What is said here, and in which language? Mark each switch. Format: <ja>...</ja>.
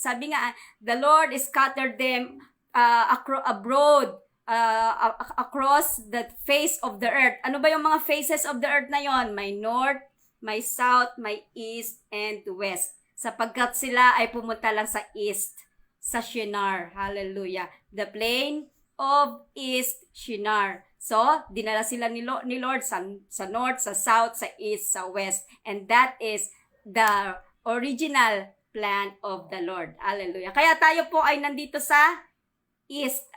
<tl>Sabi nga,</tl> <en>the Lord scattered them abroad, across the face of the earth.</en> <tl>Ano ba yung mga</tl> <en>faces of the earth</en> <tl>na yon? May north, may south, may east, and west. Sapagkat sila ay pumunta lang sa east, sa Shinar.</tl> <en>Hallelujah. The plain of East Shinar.</en> <tl>So, dinala sila ni Lord sa north, sa south, sa east, sa west.</tl> <en>And that is the original plan of the Lord. Hallelujah.</en> <tl>Kaya tayo po ay nandito sa east.</tl>